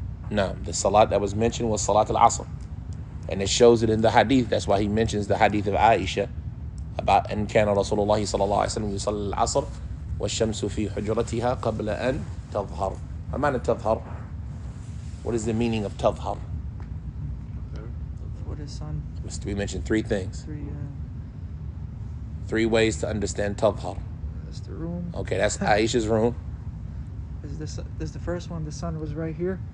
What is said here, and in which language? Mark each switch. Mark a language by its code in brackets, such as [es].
[en] No, the salat that was mentioned was salat al-Asr. And it shows it in the hadith. That's why he mentions the hadith of Aisha about [ar] أن كان رسول الله صلى الله عليه وسلم يصلي العصر والشمس في حجرتها قبل أن تظهر. ما معنى تظهر? [en] What is the meaning of تظهر? For the sun. We mentioned three things. Three ways to understand تظهر. That's the room. Okay, that's Aisha's room. This is the first one. The sun was right here.